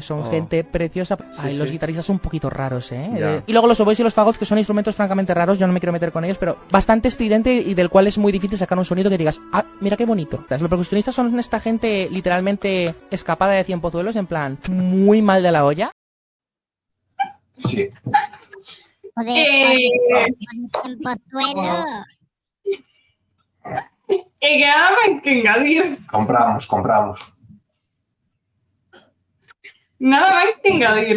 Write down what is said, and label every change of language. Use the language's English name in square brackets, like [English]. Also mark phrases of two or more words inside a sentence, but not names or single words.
[Spanish] Son gente preciosa. Ay, los guitarristas son un poquito raros, ¿eh? Y luego los oboes y los fagots, que son instrumentos francamente raros. Yo no me quiero meter con ellos, pero bastante estridente y del cual es muy difícil sacar un sonido que digas, ah, mira qué bonito. Los percusionistas son esta gente literalmente escapada de 100 pozuelos, en plan, muy mal de la olla. Sí. [Galician] Que nada máis que engadir. Compramos. Nada máis que engadir.